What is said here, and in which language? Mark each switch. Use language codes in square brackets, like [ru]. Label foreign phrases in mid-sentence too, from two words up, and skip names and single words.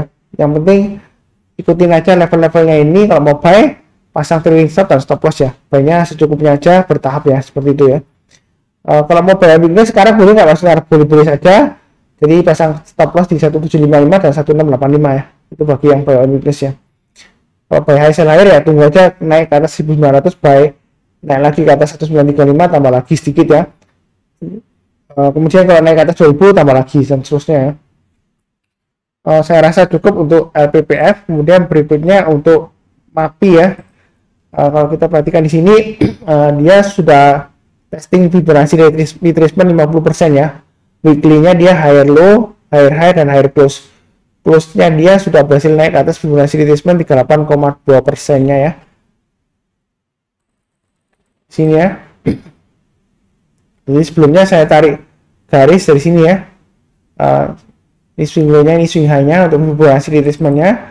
[id] Yang penting ikutin aja level-levelnya ini. Kalau mau buy, pasang [en] trailing stop [id] dan [en] stop loss [id] ya. Buy-nya secukupnya aja, bertahap ya, seperti itu ya. Kalau mau [en] buy weakness [id] sekarang boleh nggak Mas? Boleh-boleh saja. Jadi pasang [en] stop loss [id] di 1755 dan 1685 ya. Itu bagi yang [en] buy weakness [id] ya. Kalau [en] buy high sell higher [id] ya tunggu aja naik ke atas 1900 buy, naik lagi ke atas 1935 tambah lagi sedikit ya. Kemudian kalau naik ke atas 2000 tambah lagi dan seterusnya ya. Saya rasa cukup untuk LPPF. Kemudian berikutnya untuk MAPI ya. Kalau kita perhatikan di sini dia sudah testing [en] Fibonacci retracement [id] 50% ya. Weekly-nya dia [en] higher low, higher high, [id] dan [en] higher close. [id] Close-nya dia sudah berhasil naik ke atas [en] Fibonacci retracement [id] 38,2%-nya ya. Sini ya. Jadi sebelumnya saya tarik garis dari sini ya. Ini [en] swing low- [id] nya, ini [en] swing high- [id] nya untuk [en] Fibonacci retracement- [id] nya.